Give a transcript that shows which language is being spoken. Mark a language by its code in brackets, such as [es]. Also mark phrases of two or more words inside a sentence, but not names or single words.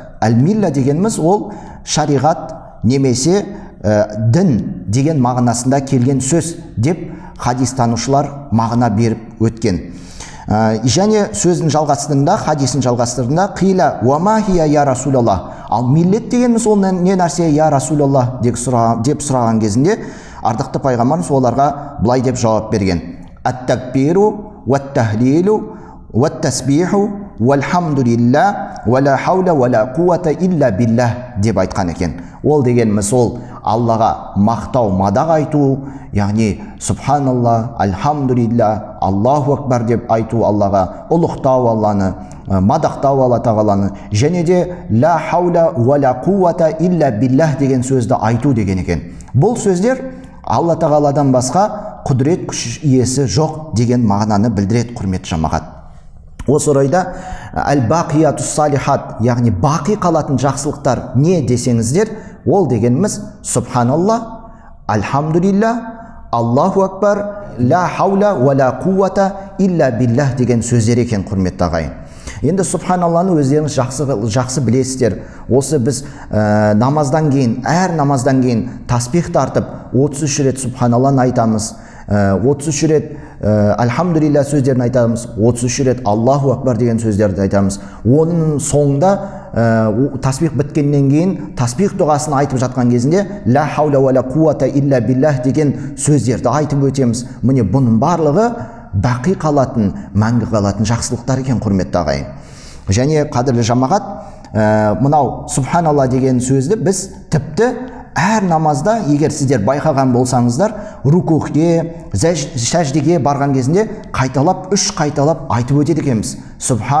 [kk] Әл-милля дегеніміз ол шариғат немесе дін деген мағынасында келген сөз деп хадистанушылар мағына беріп өткен. Және сөздің жалғастырында, хадисін жалғастырында [ar] قيل وما هي يا رسول الله. [kk] Ал миллет дегеніміз ол не нәрсе [ar] يا رسول الله [kk] деп сұраған кезінде ардақты пайғамбарымыз оларға былай деп жауап берген: [ar] التكبير والتهليل والتسبيح والحمد لله ولا حول ولا قوة إلا بالله [kk] деп айтқан екен. Ол дегеніміз ол Аллаға мақтау, мадақ айту, яғни субханалла, альхамдулилля, [ar] الله أكبر [kk] деп айту Аллаға, ұлықтау Алланы, мадақтау Алла Тағаланы, және де [ar] لا حول ولا قوة إلا بالله [kk] деген сөзді айту деген екен. Бұл сөздер Алла Тағаладан басқа құдірет күш иесі жоқ деген мағынаны білдіреді, құрметті жамағат. Осы орайда [ar] الباقيات الصالحات, [kk] яғни бақи қалатын жақсылықтар не десеңіздер, ол дегеніміз субханалла, альхамдулилля, [ar] الله أكبر، لا حول ولا قوة إلا بالله [kk] деген сөздер екен, құрметті ағайын. Енді субханалланы өздеріңіз жақсы білесіздер. Осы біз намаздан кейін, әр намаздан кейін таспих тартып 33 рет субханалланы айтамыз, 33 рет альхамдулилля сөздерін айтамыз, 33 рет [ar] الله أكبر [kk] деген сөздерді айтамыз. Оның соңында таспих біткеннен кейін таспих дұғасын айтып жатқан кезінде [ar] لا حول ولا قوة إلا بالله [kk] деген сөздерді айтып өтеміз. Міне бұның барлығы бақи қалатын, мәңгі қалатын жақсылықтар екен, құрметті ағайын. Және қадірлі жамағат, мынау субханалла деген сөзді біз тіпті әр намазда, егер сіздер байқаған болсаңыздар, рукухке, сәждеге барған кезінде қайталап, 3 қайталап айтып өтеді екенбіз.